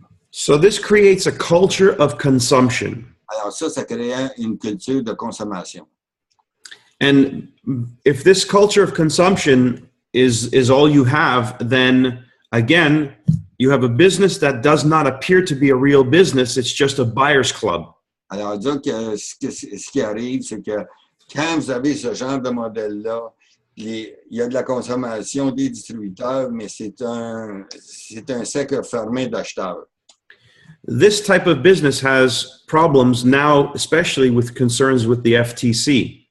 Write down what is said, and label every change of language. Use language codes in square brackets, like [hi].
[en] So this creates a culture of consumption. [fr] Alors ça crée une culture de consommation. [en] And if this culture of consumption is all you have, then again, you have a business that does not appear to be a real business. It's just a buyer's club. [fr] Alors, disons que ce qui arrive, c'est que quand vous avez ce genre de modèle-là, il y a de la consommation des distributeurs, mais c'est un cercle fermé d'acheteurs. [en] This type of business has problems now, especially with concerns with the FTC.